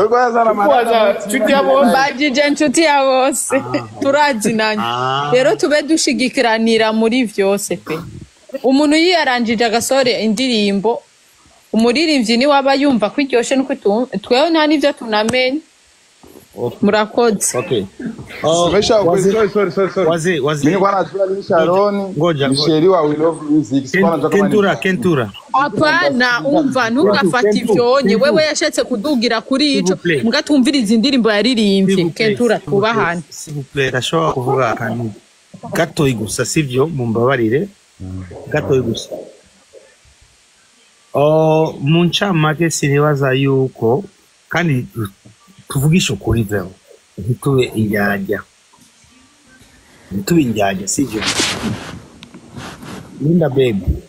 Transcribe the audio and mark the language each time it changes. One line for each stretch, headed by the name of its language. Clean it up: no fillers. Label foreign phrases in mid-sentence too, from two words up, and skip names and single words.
Rundi: nshuti ya bose bagije nshuti ya bose turazinanye rero tube dushigikiranira muri vyose pe umuntu yiyaranjije agasore indirimbo umuririmbyi ni waba yumva kwiryoshe nuko twewe nta nivyo tunamenye murakoze
Swahili: okay sorry mimi kwa najua ni Sharon Michelle wa We Love Music Kentura
Rundi: apana umva ntugafata ivyonye wewe yashatse kudugira kuri ico mugatumviriza indirimbo yaririmbye Kentura twubahane
French: s'il vous plaît
Rundi: ndashobora kuvuga akantu gatoyi gusa sivyo mumbabarire gatoyi gusa mu ncamake sinibaza yuko kandi tuvugisha ukuri vero ntitube indyarya sivyo Linda baby